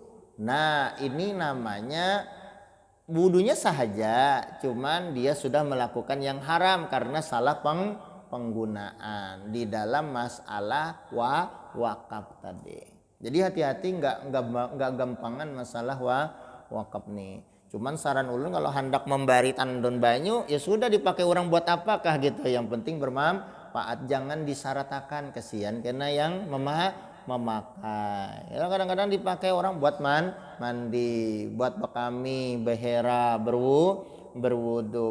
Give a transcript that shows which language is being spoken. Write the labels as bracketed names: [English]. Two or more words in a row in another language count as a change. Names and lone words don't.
[Indonesian] Nah, ini namanya wudunya sahaja, cuman dia sudah melakukan yang haram karena salah penggunaan di dalam masalah wakaf tadi. Jadi hati-hati, nggak gampangan masalah wakaf nih. Cuman saran ulun kalau hendak membari tandon banyu ya sudah dipakai orang buat apakah gitu. Yang penting bermanfaat, jangan disaratakan, kesian karena yang memakai. Ya kadang-kadang dipakai orang buat mandi, buat bekami, behera, berwudu.